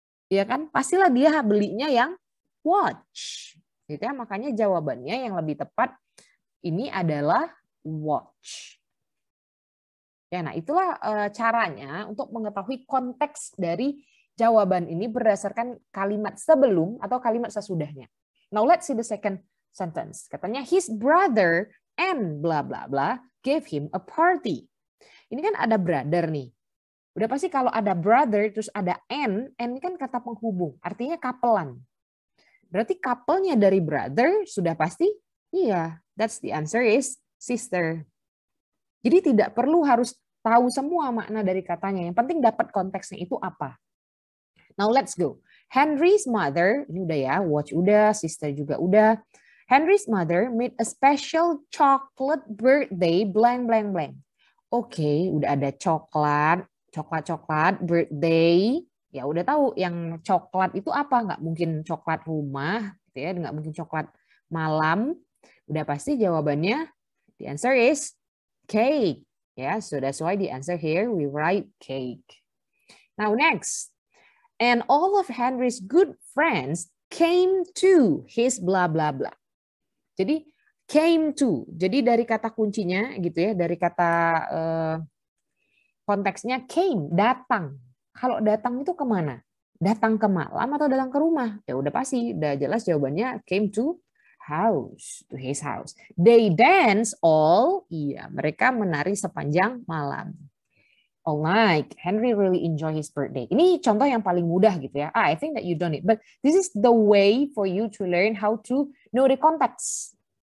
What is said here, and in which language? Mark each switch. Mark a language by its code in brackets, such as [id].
[id] Ya kan, pastilah dia belinya yang watch. Gitu ya, makanya jawabannya yang lebih tepat ini adalah watch. Ya, nah itulah caranya untuk mengetahui konteks dari jawaban ini berdasarkan kalimat sebelum atau kalimat sesudahnya. [en] Now let's see the second sentence. [id] Katanya [en] his brother and bla bla bla gave him a party. [id] Ini kan ada brother nih. Udah pasti kalau ada brother terus ada and ini kan kata penghubung, artinya couple-an. Berarti couple-nya dari brother sudah pasti iya, [en] that's the answer is sister. [id] Jadi tidak perlu harus tahu semua makna dari katanya. Yang penting dapat konteksnya itu apa. [en] Now let's go. [id] Henry's mother, ini udah ya, watch udah, sister juga udah. [en] Henry's mother made a special chocolate birthday blank blank blank. [id] Oke, udah ada coklat birthday. Ya udah tahu yang coklat itu apa? Nggak mungkin coklat rumah, gitu ya, nggak mungkin coklat malam. Udah pasti jawabannya, [en] the answer is cake. Yeah, so that's why the answer here we write cake. Now next. And all of Henry's good friends came to his blah blah blah. [id] Jadi came to. Jadi dari kata kuncinya gitu ya, dari kata konteksnya came, datang. Kalau datang itu kemana? Datang ke malam atau datang ke rumah? Ya udah pasti, udah jelas jawabannya [en] came to house, to his house. They dance all, [id] iya mereka menari sepanjang malam. [en] All night. Henry really enjoy his birthday. [id] Ini contoh yang paling mudah gitu ya. [en] I think that you done it, but this is the way for you to learn how to know the context.